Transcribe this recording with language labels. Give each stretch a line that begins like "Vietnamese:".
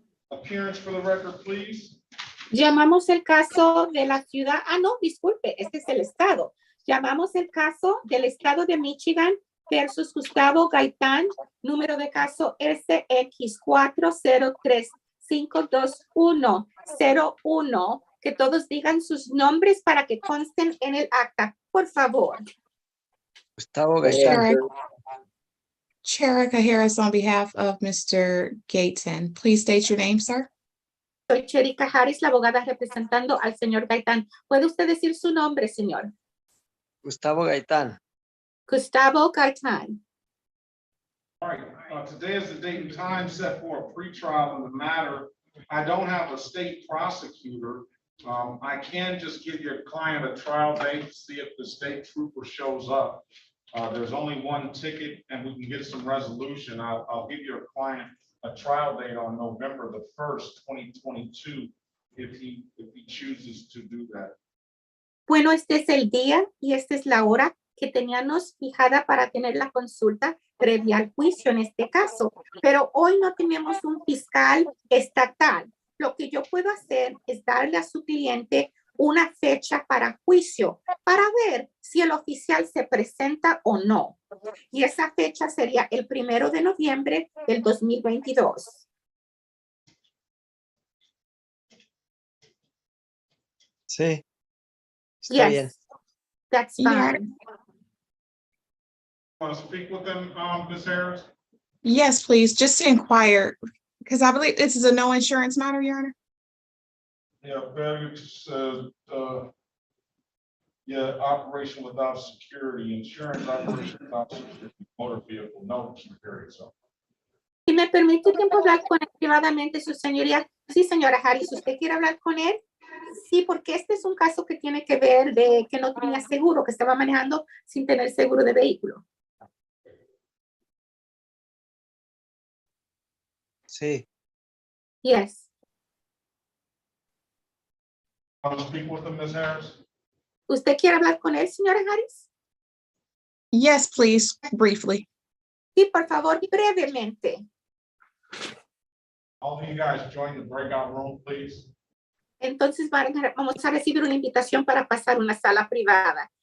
English: Appearance for the record, please.
Spanish: Llamamos el caso de la ciudad. Ah, no, disculpe, este es el estado. Llamamos el caso del estado de Michigan versus Gustavo Gaitán, número de caso SX434352101. Que todos digan sus nombres para que consten en el acta, por favor. Gustavo Gaitán.
English: Cherica Harris on behalf of Mr. Gayton. Please state your name, sir.
Spanish: Soy Cherica Harris, la abogada representando al señor Gaitán. ¿Puede usted decir su nombre, señor? Gustavo Gaitán. Gustavo Gaitán.
English: All right, today is the date and time set for a pretrial in the matter. I don't have a state prosecutor. I can just give your client a trial date to see if the state trooper shows up. There's only one ticket and we can get some resolution. I'll give your client a trial date on November the 1st, 2022, if he chooses to do that.
Spanish: Bueno, este es el día y esta es la hora que teníamos fijada para tener la consulta previa al juicio en este caso. Pero hoy no tenemos un fiscal estatal. Lo que yo puedo hacer es darle a su cliente una fecha para juicio para ver si el oficial se presenta o no. Y esa fecha sería el 1 de noviembre del 2022. Sí. Está bien.
English: Yes, that's fine. Want to speak with them, Ms. Harris? Yes, please, just to inquire, because I believe this is a no insurance matter, Your Honor. Yeah, values, yeah, operation without security, insurance operation without security, motor vehicle, no security, so.
Spanish: Si me permite tiempo hablar con él privadamente, su señoría. Sí, señora Harris, ¿usted quiere hablar con él? Sí, porque este es un caso que tiene que ver de que no tenía seguro, que estaba manejando sin tener seguro de vehículo. Sí.
English: Yes. Want to speak with them, Ms. Harris?
Spanish: ¿Usted quiere hablar con él, señora Harris?
English: Yes, please, briefly.
Spanish: Sí, por favor, brevemente.
English: All of you guys join the breakout room, please.
Spanish: Entonces vamos a recibir una invitación para pasar a una sala privada.